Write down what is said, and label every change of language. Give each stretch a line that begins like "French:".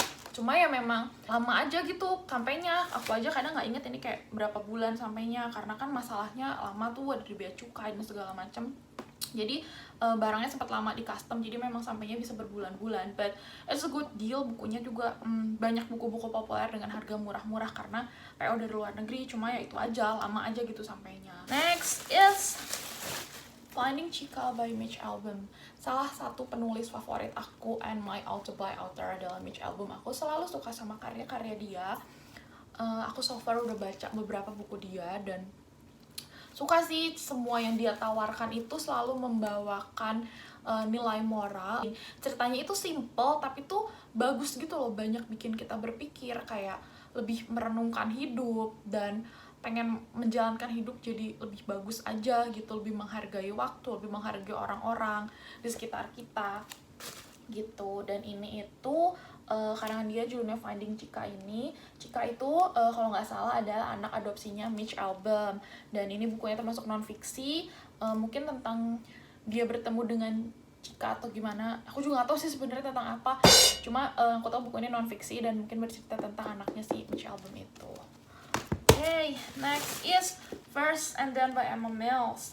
Indonesian: Cuma ya memang lama aja gitu sampainya. Aku aja kadang nggak inget ini kayak berapa bulan sampainya, karena kan masalahnya lama tuh, ada bea cukai dan segala macem. Jadi barangnya sempat lama di custom, jadi memang sampainya bisa berbulan-bulan.
English: But it's a good deal.
Indonesian: Bukunya juga banyak buku-buku populer dengan harga murah-murah karena PO dari luar negeri. Cuma ya itu aja, lama aja gitu sampainya.
English: Next is Finding Chica by Mitch Albom.
Indonesian: Salah satu penulis favorit aku
English: and my auto by author
Indonesian: adalah Mitch Albom. Aku selalu suka sama karya-karya dia. Aku so far udah baca beberapa buku dia dan suka sih, semua yang dia tawarkan itu selalu membawakan nilai moral. Ceritanya itu simple tapi tuh bagus gitu loh, banyak bikin kita berpikir, kayak lebih merenungkan hidup dan pengen menjalankan hidup jadi lebih bagus aja gitu, lebih menghargai waktu, lebih menghargai orang-orang di sekitar kita gitu. Dan ini itu karangan dia judulnya Finding Chica ini. Chica itu kalau nggak salah adalah anak adopsinya Mitch Albom, dan ini bukunya termasuk non-fiksi, mungkin tentang dia bertemu dengan Chica atau gimana, aku juga nggak tahu sih sebenarnya tentang apa. Cuma aku tahu buku ini non-fiksi dan mungkin bercerita tentang anaknya si Mitch Albom itu.
English: Okay, next is First and Then by Emma Mills.